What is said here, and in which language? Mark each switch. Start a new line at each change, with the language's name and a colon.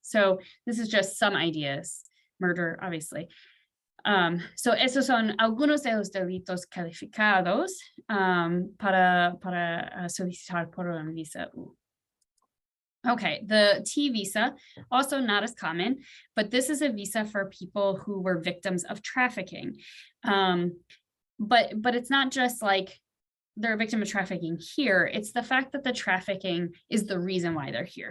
English: So this is just some ideas, murder, obviously.
Spanish: So esos son algunos de los delitos calificados para solicitar por una visa U.
English: Okay, the T visa, also not as common, but this is a visa for people who were victims of trafficking. But it's not just they're a victim of trafficking here, it's the fact that the trafficking is the reason why they're here.